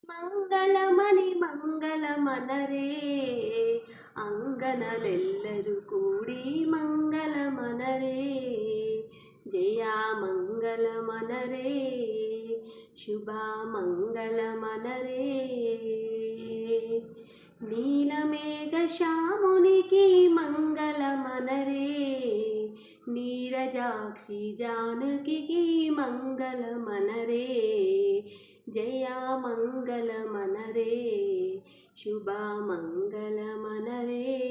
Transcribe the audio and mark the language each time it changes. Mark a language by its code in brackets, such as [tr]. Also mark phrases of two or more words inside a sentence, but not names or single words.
[kn] ಮಂಗಲಮನಿ ಮಂಗಲಮನರೇ ಅಂಗನಲೆಲ್ಲರೂ ಕೂಡಿ ಮಂಗಲಮನರೇ ಜಯ ಮಂಗಲಮನರೇ ಶುಭ ಮಂಗಲಮನರೇ [te] నీలమేఘ శ్యామునికి మంగళమనరే నీరజాక్షి జానకి మంగళమనరే జయ మంగళమనరే శుభ మంగళమనరే